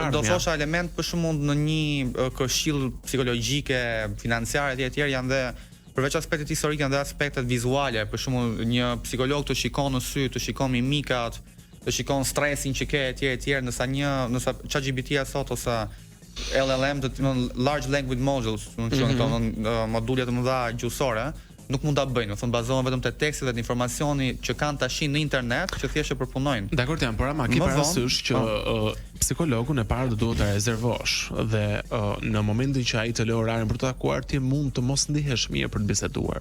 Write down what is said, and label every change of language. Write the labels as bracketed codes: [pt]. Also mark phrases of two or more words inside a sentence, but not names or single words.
[sq] do thosha element për shembull në një këshill psikologjike, financiare etj. Janë dhe përveç aspektet historike janë dhe aspektet vizuale. Për shembull, një psikolog të shikon në sy, të shikon mimikat, të shikon stresin që ke etj. Nësa ChatGPT-ja sot ose LLM, [en] large language models, [sq] module të mëdha gjuhësore, nuk mund ta bëjnë, thonë bazohen vetëm te teksti dhe te informacioni që kanë tash në internet që thjesht e përpunojnë. Dakor, por ama ke parasysh që psikologun e parë do duhet ta rezervosh dhe në momentin që ai të lë orarin për të takuar ti mund të mos ndihesh mirë për të biseduar.